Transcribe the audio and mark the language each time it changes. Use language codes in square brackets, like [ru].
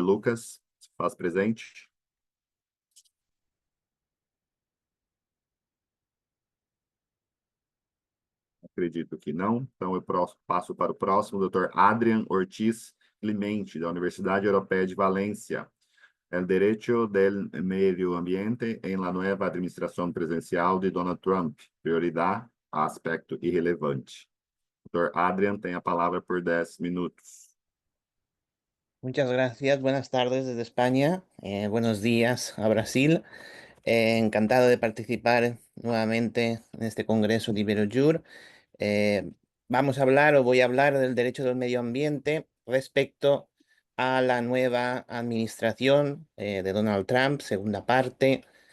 [pt] Lucas, se faz presente. Acredito que não. Então, eu passo para o próximo, Dr. Adrian Ortiz Clemente, da Universidade Europeia de Valência. [es] El derecho del medio ambiente en la nueva administración presidencial de Donald Trump. Prioridad, aspecto irrelevante. Dr. [pt] Adrian tem a palavra por 10 minutos. [es] Muchas gracias. Buenas tardes desde España. Buenos días a Brasil. Encantado de participar nuevamente en este Congreso de Iberojur. Vamos a hablar o voy a hablar del derecho del medio ambiente respecto a la nueva administración de Donald Trump, segunda parte.